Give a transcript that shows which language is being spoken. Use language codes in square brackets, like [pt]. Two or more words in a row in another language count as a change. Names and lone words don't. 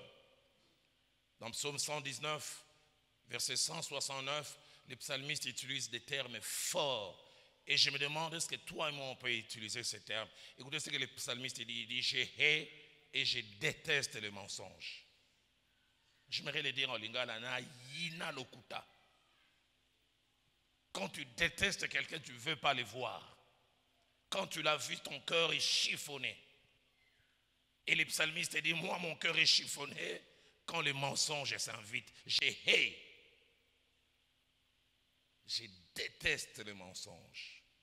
[fr] Dans Psaume 119, verset 169, les psalmistes utilisent des termes forts. Et je me demande, est-ce que toi et moi on peut utiliser ces termes? Écoutez ce que les psalmistes disent. Il dit, je hais et je déteste le mensonge. J'aimerais le dire en lingala, [ln] na yina lokuta. [fr] Quand tu détestes quelqu'un, tu ne veux pas le voir. Quand tu l'as vu, ton cœur est chiffonné. Et les psalmistes disent, moi mon cœur est chiffonné quand le mensonge s'invite. Je hais. Je déteste le mensonge.